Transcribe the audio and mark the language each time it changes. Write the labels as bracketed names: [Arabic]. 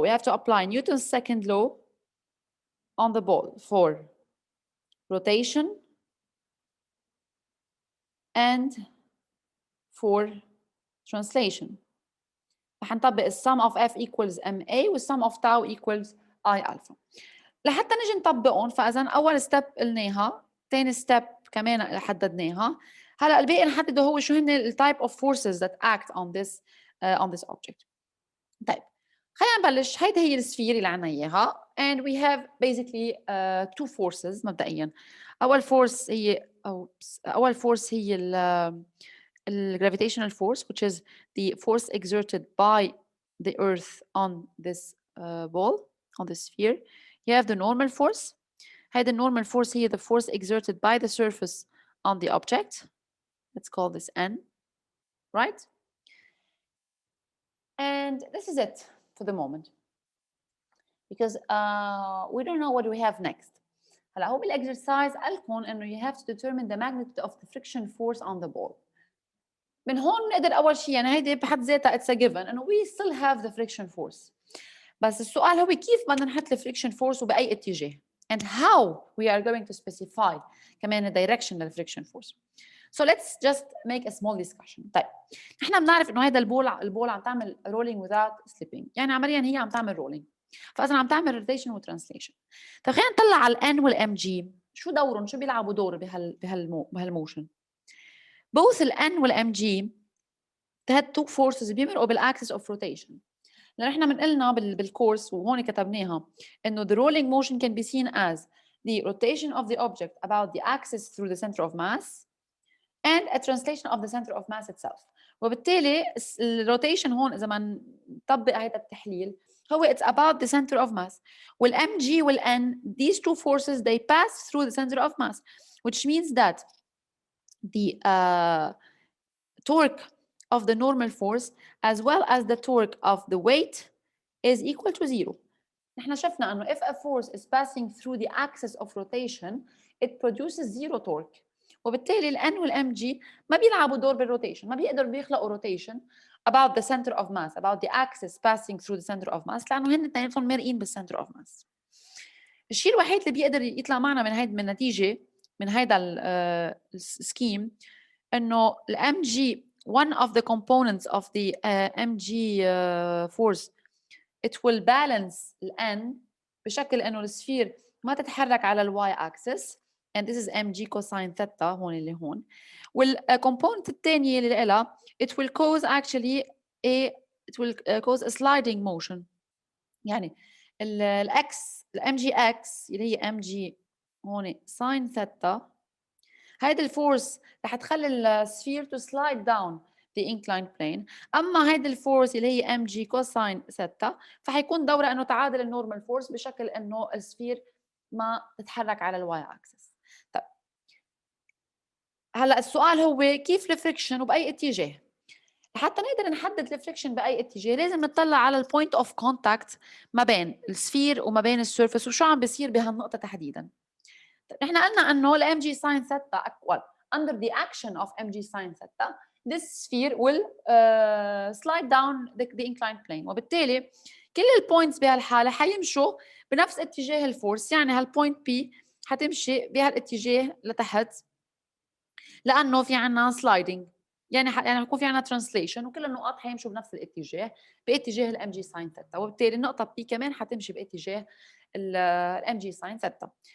[English] We have to apply Newton's second law on the ball for rotation and for translation. [Arabic] رح نطبق [English] sum of F equals MA والsum of tau equals I alpha. [Arabic] لحتى نجي نطبقهم، فإذا أول step قلناها، ثاني step كمان حددناها، هلا الباقي نحدده هو شو هن ال [English] type of forces that act on this object. [Arabic] طيب خلينا نبلش. هيدي هي السفير اللي عنا إياها [English] and we have basically two forces [Arabic] مبدئيا. أول force هي ال [English] gravitational force, which is the force exerted by the earth on this ball, on the sphere. You have the normal force. The normal force here, the force exerted by the surface on the object. Let's call this N, right? And this is it for the moment, because we don't know what we have next. [Arabic] هلا هو بالاكسرسايز قال لكم انه [English] you have to determine the magnitude of the friction force on the ball. [Arabic] من هون نقدر اول شيء يعني هيدي بحد ذاتها [English] it's a given [Arabic] انه [English] we still have the friction force. [Arabic] بس السؤال هو كيف بدنا نحط الفريكشن فورس وبأي اتجاه [English] and how we are going to specify [Arabic] كمان direction للفريكشن فورس. [English] So let's just make a small discussion. [Arabic] طيب نحن بنعرف انه هذا البول عم تعمل rolling without slipping، يعني عمليا هي عم تعمل rolling، فاذا عم تعمل rotation وترانسليشن. طيب خلينا نطلع على الان والام جي، شو دورهم، شو بيلعبوا دور بهالموشن. both الان والام جي [English] had two forces [Arabic] بيمرقوا بالاكسس اوف روتيشن. لأن احنا بنقلنا بالكورس وهون كتبناها انه [English] the rolling motion can be seen as the rotation of the object about the axis through the center of mass and a translation of the center of mass itself. [Arabic] وبالتالي الروتيشن هون اذا ما نطبق هذا التحليل [English] هو it's about the center of mass. والmg والn, these two forces, they pass through the center of mass, which means that the torque of the normal force as well as the torque of the weight is equal to 0. [Arabic] نحن شفنا انه [English] if a force is passing through the axis of rotation, it produces zero torque. [Arabic] وبالتالي ال N وال mg ما بيلعبوا دور بالروتيشن، ما بيقدروا بيخلقوا [English] rotation about the center of mass, [Arabic] about the axis passing through the center of mass، لانه هن اثنيناتهم مرقين بالcenter of mass. الشيء الوحيد اللي بيقدر يطلع معنا من النتيجه من هيدا السكيم انه ال mg, [English] one of the components of the mg force, it will balance [Arabic] ال n بشكل انه السفير ما تتحرك على الواي اكسس، [English] and this is mg cosine theta [Arabic] هون اللي هون. والكومبوننت الثانيه اللي لها [English] it will cause actually it will cause a sliding motion. [Arabic] يعني الاكس الام جي اكس اللي هي ام جي هون ساين ثيتا، هيدي الفورس رح تخلي السفير [English] to slide down the inclined plane. [Arabic] اما هيدي الفورس اللي هي ام جي كوساين ثيتا فحيكون دورها انه تعادل النورمال فورس بشكل انه السفير ما تتحرك على الواي اكسس. طيب هلا السؤال هو كيف الفريكشن وباي اتجاه؟ حتى نقدر نحدد الفريكشن باي اتجاه لازم نطلع على البوينت اوف كونتاكت ما بين السفير وما بين السيرفيس وشو عم بيصير بهالنقطه تحديدا. طيب نحن قلنا انه الام جي ساين ثيتا [English] under the action of mg sin theta this sphere will slide down the inclined plane. [Arabic] وبالتالي كل البوينتس بهالحاله حيمشوا بنفس اتجاه الفورس، يعني هالبوينت بي حتمشي بهالاتجاه لتحت لانه في عنا سلايدنج، يعني حيكون في عنا ترانسليشن وكل النقاط حيمشوا بنفس الاتجاه باتجاه الام جي ساين ثيتا، وبالتالي النقطه بي كمان حتمشي باتجاه الام جي ساين ثيتا.